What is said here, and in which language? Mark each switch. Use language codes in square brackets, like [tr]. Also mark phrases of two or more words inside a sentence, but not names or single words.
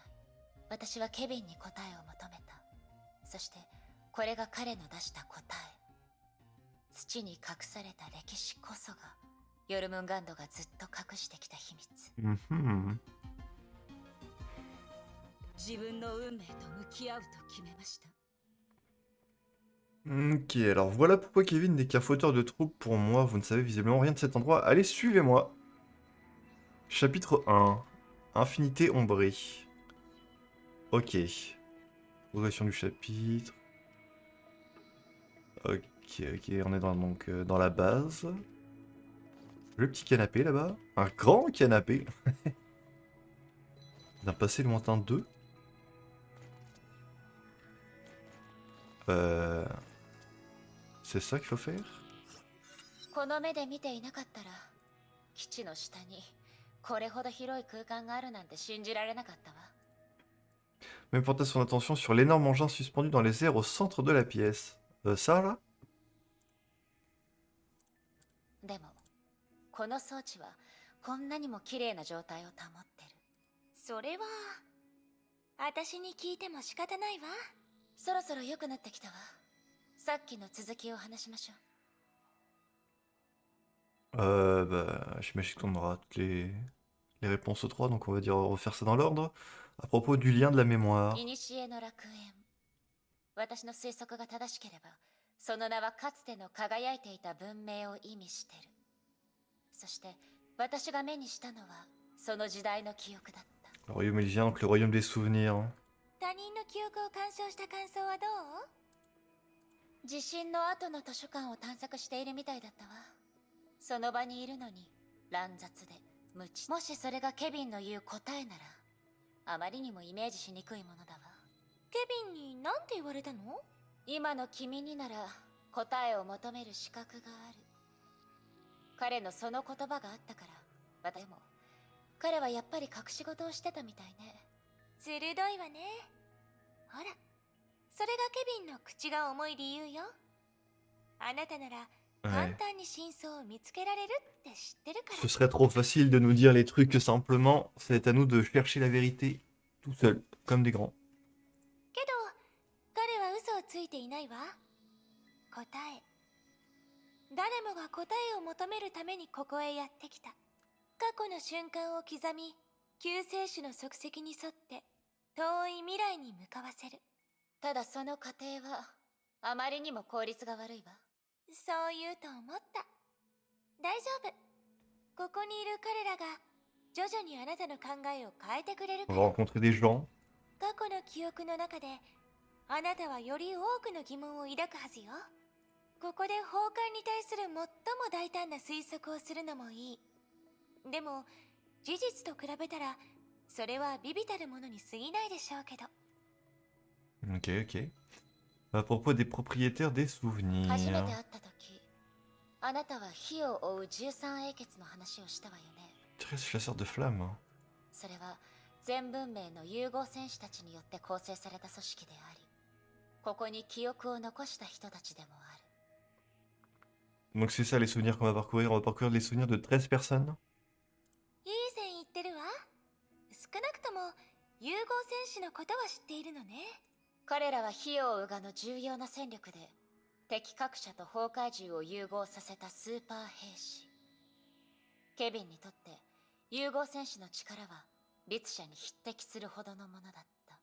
[ja] 私はケビンに答えを求めた。そしてこれが彼の出した答え。土に隠された歴史こそがヨルムンガンドがずっと隠してきた秘密。 Mhm. 自分の運命と向き合うと決めました。 [fr] Ok, alors voilà pourquoi Kevin n'est qu'un fauteur de troubles pour moi. Vous ne savez visiblement rien de cet endroit. Allez, suivez-moi. Chapitre 1. Infinité ombrée. Ok. Progression du chapitre. Ok, ok, on est donc dans la base. Le petit canapé là-bas. Un grand canapé. D'un passé lointain 2. C'est ça qu'il faut faire? [ja] この目で見ていなかったら、基地の下にこれほど広い空間があるなんて信じられなかったわ。 [fr] Même porta son attention sur l'énorme engin suspendu dans les airs au centre de la pièce. Ça là? [ja] でも、この装置はこんなにも綺麗な状態を保ってる。それは、私に聞いても仕方ないわ。そろそろ良くなってきたわ。さっきの続きを話しましょう。 [fr] Bah, j'imagine qu'on aura toutes les réponses aux trois, donc on va dire refaire ça dans l'ordre. À propos du lien de la mémoire. [ja] 古の楽園。私の推測が正しければ、その名はかつての輝いていた文明を意味してる。そして、私が目にしたのは、その時代の記憶だった。 [fr] Le royaume élysien, donc le royaume des souvenirs. [ja] 他人の記憶を鑑賞した感想はどう？地震の後の図書館を探索しているみたいだったわ。その場にいるのに乱雑で無知。もしそれがケビンの言う答えなら、 あまりにもイメージしにくいものだわ。ケビンに何て言われたの？今の君になら答えを求める資格がある。彼のその言葉があったから。でも彼はやっぱり隠し事をしてたみたいね。鋭いわね。ほら、それがケビンの口が重い理由よ。あなたなら簡 [fr] Ouais. [ja] 単に真相を見つけられるって知ってるから。 [fr] Ce serait trop facile de nous dire les trucs simplement. C'est à nous de chercher la vérité tout seul, comme des grands. [ja] けど彼は嘘をついていないわ。答え、誰もが答えを求めるためにここへやってきた。過去の瞬間を刻み、救世主の足跡に沿って遠い未来に向かわせる。ただその過程はあまりにも効率が悪いわ。そう言うと思った。大丈夫。ここにいる彼らが徐々にあなたの考えを変えてくれる [fr] On [ja] か [fr] va [ja] ら。 [fr] rencontrer des gens. [ja] 過去の記憶の中であなたはより多くの疑問を抱くはずよ。ここで崩壊に対する最も大胆な推測をするのもいい。でも事実と比べたらそれは微々たるものに過ぎないでしょうけど。 [fr] Ok, ok. À propos des propriétaires des [ja] 初めて会 [fr] souvenirs. [ja] った時、あなたは火を追う13英傑の話をしたわよね。 [fr] 13 chasseurs de flammes. [ja] それは全文明の融合戦士たちによって構成された組織であり、ここに記憶を残した人たちでもある。 [fr] Donc c'est ça les souvenirs qu'on va parcourir. On va parcourir les souvenirs de 13 personnes. [ja] いい線いってるわ。少なくとも融合戦士のことは知っているのね。彼らは火を追うがの重要な戦力で敵各社と崩壊獣を融合させたスーパー兵士。ケビンにとって融合戦士の力は律者に匹敵するほどのものだった。